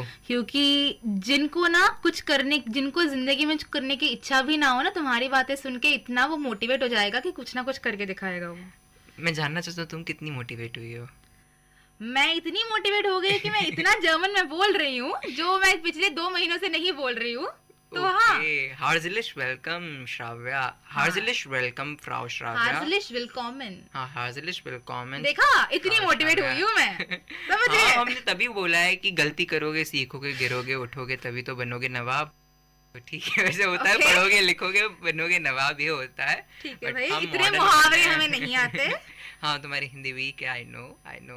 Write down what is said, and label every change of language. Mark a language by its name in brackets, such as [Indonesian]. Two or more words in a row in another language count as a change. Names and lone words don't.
[Hindi] क्योंकि जिनको जिंदगी में कुछ करने की इच्छा भी ना हो ना, तुम्हारी बातें सुन के इतना वो मोटिवेट हो जाएगा कि कुछ ना कुछ करके दिखाएगा वो। मैं जानना चाहता हूँ तुम कितनी मोटिवेट हुई हो? मैं इतनी मोटिवेट हो गई कि मैं इतना जर्मन में बोल रही हूँ जो मैं पिछले 2 महीनों से नहीं बोल रही हूँ। तो हाँ, [German] Herzlich willkommen Shravya. Herzlich willkommen Frau Shravya. Herzlich willkommen. हाँ, Herzlich willkommen. [Hindi] देखा, इतनी मोटिवेट हुई हूँ मैं, समझ गए? हाँ, हमने तभी बोला है कि गलती करोगे, सीखोगे, गिरोगे, उठोगे, तभी तो बनोगे नवाब. तो ठीक है, वैसे होता है, पढ़ोगे, लिखोगे, बनोगे नवाब, ये होता है. ठीक है भाई, इतने मुहावरे हमें नहीं आते. हाँ, तुम्हारी हिंदी वीक है, [English] I know.